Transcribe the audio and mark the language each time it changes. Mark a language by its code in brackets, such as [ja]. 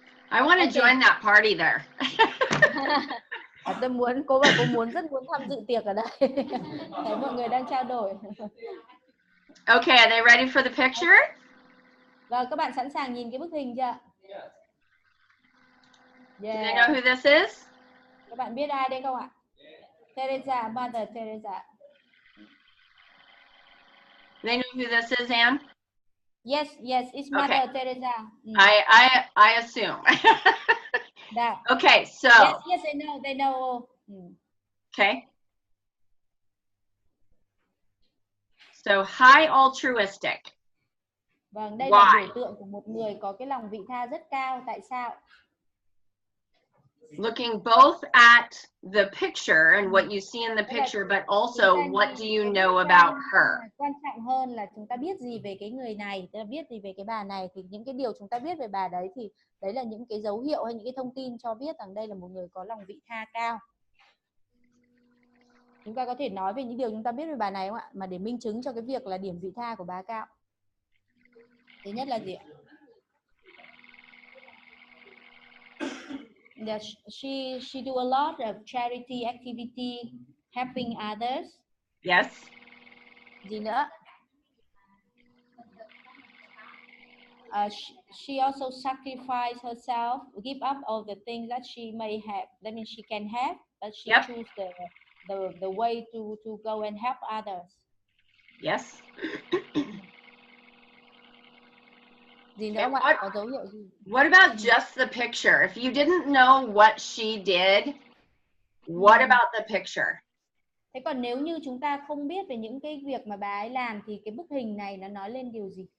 [en] I want to join that party there. [vi] Tôi muốn, cô bảo cô rất muốn tham dự tiệc ở đây. Thấy mọi người đang trao đổi. [en] Okay, are they ready for the picture? [vi] Rồi, các bạn sẵn sàng nhìn cái bức hình chưa? [en] Do Yeah. they know who this is? [vi] Các bạn biết ai đây không ạ? [en] Teresa, Mother Teresa. They know who this is, Anne? Yes, it's Mother Okay. Teresa. I assume. That. Okay, so. Yes, they know. Okay. So high altruistic. [vi] Vâng, đây là biểu tượng của một người có cái lòng vị tha rất cao. Tại sao? [en] Looking both at the picture and what you see in the picture, but also what do you know about her? [vi] Quan trọng hơn là chúng ta biết gì về cái người này, chúng ta biết gì về cái bà này, thì những cái điều chúng ta biết về bà đấy thì đấy là những cái dấu hiệu hay những cái thông tin cho biết rằng đây là một người có lòng vị tha cao. Chúng ta có thể nói về những điều chúng ta biết về bà này không ạ? Mà để minh chứng cho cái việc là điểm vị tha của bà cao. Thứ nhất là gì ạ? [en] That she do a lot of charity activity, helping others. Yes. [vi] Gì nữa? [en] She also sacrificed herself, give up all the things that she may have. That means she can have, but she choose the way to go and help others. Yes. [vi] Gì nữa không ạ? Có dấu hiệu gì? [en] What about just the picture? If you didn't know what she did, what about the picture? [vi] Thế còn nếu như chúng ta không biết về những cái việc mà bà ấy làm thì cái bức hình này nó nói lên điều gì?